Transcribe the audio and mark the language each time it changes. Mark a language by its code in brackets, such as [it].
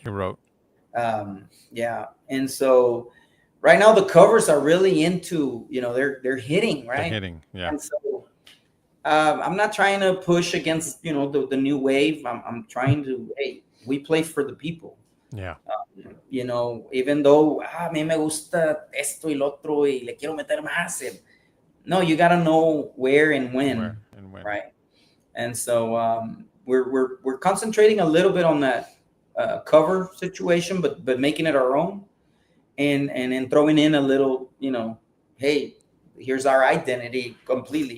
[en] You wrote. Yeah, and so right now the covers are really into, they're hitting, right? They're hitting, yeah. And so I'm not trying to push against, the new wave. I'm trying to, hey, we play for the people. Yeah. Even though [es] a mí me gusta esto y lo otro y le quiero meter más. [en] No, you got to know where and when, right? And so we're concentrating a little bit on that cover situation, but making it our own, and throwing in a little, hey, here's our identity completely.